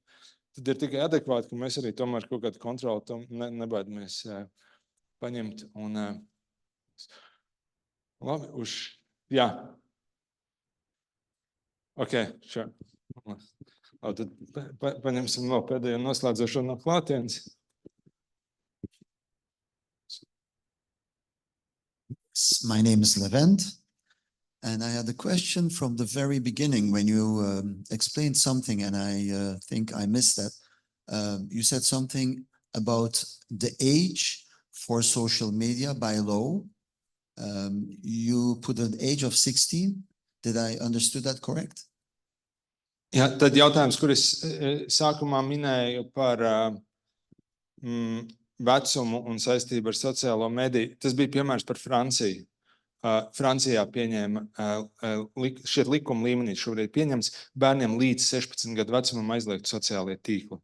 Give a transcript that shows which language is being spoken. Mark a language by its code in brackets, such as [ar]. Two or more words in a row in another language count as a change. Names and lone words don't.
[lv] Tad ir tikai adekvāti, ka mēs arī tomēr kaut kādu kontroli tam nebaidamies paņemt. Un, labi, jā. [en] Ok, sure. [lv] Tad paņemsim vēl pēdējo noslēdzošo no klātienes. [en] My name is Levent, and I had a question from the very beginning when you explained something, and I think I missed that. You said something about the age for social media by law. You put an age of 16. Did I understood that correct? [lv] Jā, tad jautājums, kur es sākumā minēju par vecumu un saistību ar sociālo mediju, tas bija piemērs par Franciju. Francijā pieņēma, šeit likuma līmenī šobrīd pieņems bērniem līdz 16 gadu vecumam aizliegt sociālie tīkli.